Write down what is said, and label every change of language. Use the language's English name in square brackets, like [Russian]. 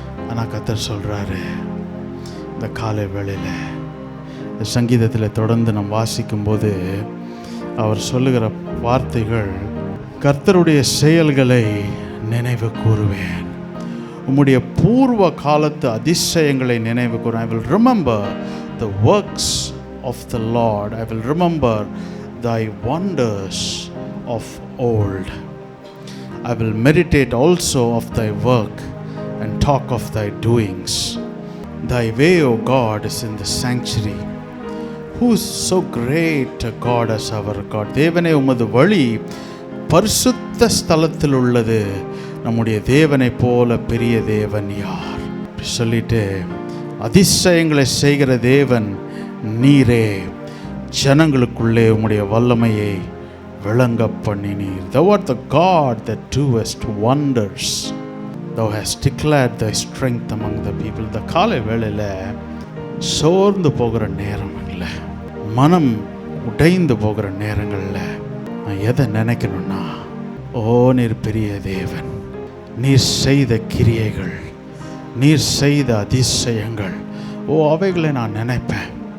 [Tamil] ஆனால் கர்த்தர் சொல்கிறாரு, இந்த காலை வேளையில் இந்த சங்கீதத்தில் தொடர்ந்து நம்ம வாசிக்கும்போது அவர் சொல்லுகிற வார்த்தைகள், கர்த்தருடைய செயல்களை நினைவு கூறுவேன், உம்முடைய பூர்வ காலத்து அதிசயங்களை நினைவு கூறுவேன். [English] I will remember the works of the Lord. I will remember thy wonders of old. I will meditate also of thy work and talk of thy doings. Thy way, O God, is in the sanctuary. Who is so great a God as our God? [Tamil] தேவனே, உமது வழி பரிசுத்த ஸ்தலத்தில் உள்ளது. நம்முடைய தேவனை போல பெரிய தேவன் யார்? சொல்லிட்டு அதிசயங்களை செய்கிற தேவன் நீரே, ஜனங்களுக்குள்ளே உம்முடைய வல்லமையை விளங்க பண்ணினீர். [English] Thou art the God that doest wonders. Thou hast declared thy strength among the people. [Tamil] இந்த காலை வேளையில் சோர்ந்து போகிற நேரம் இல்லை, மனம் உடைந்து போகிற நேரங்களில் நான் எதை நினைக்கணும்னா, ஓ நீர் பெரிய தேவன், நீர் செய்த கிரியைகள், நீர் செய்த அதிசயங்கள், ஓ அவைகளை நான் நினைப்பேன்.